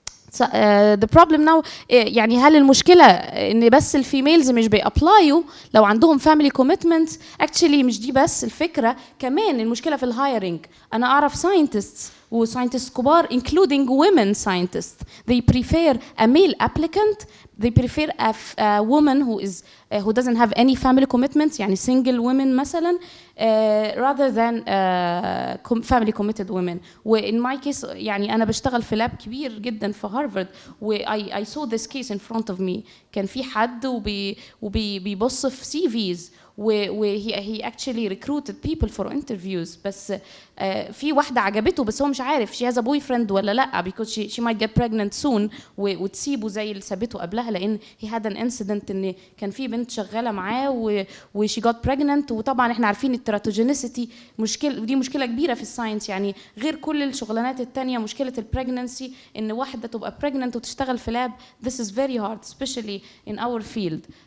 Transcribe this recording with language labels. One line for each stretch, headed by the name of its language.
English: So, the problem now
Arabic: يعني هل المشكلة إن بس الفيميلز مش بيأبلايوا لو عندهم family commitments؟ actually مش دي بس الفكرة, كمان المشكلة في الهايرنج. أنا أعرف
English: scientists وساينتست كبار including women scientists, they prefer a male applicant, they prefer a woman who doesn't have any family commitments يعني single women مثلا rather than family committed women.
Arabic: وin my case يعني أنا بشتغل في لاب كبير جدا في هارفارد و
English: I saw this case in front of me.
Arabic: كان في حد وبيبص في CVs
English: he actually recruited people for interviews,
Arabic: بس في واحدة عجبته بس هو مش عارف
English: she has a boyfriend
Arabic: ولا لأ
English: because she might get pregnant soon
Arabic: وتسيبه زي اللي سابته قبلها, لأن
English: he had an incident
Arabic: إن كان في بنت شغالة معاه و
English: she got pregnant.
Arabic: وطبعا احنا عارفين التراتوجينيسيتي دي مشكلة كبيرة في الساينس يعني, غير كل الشغلانات التانية مشكلة البريجننسي إن واحدة تبقى pregnant وتشتغل في لاب.
English: This is very hard especially in our field.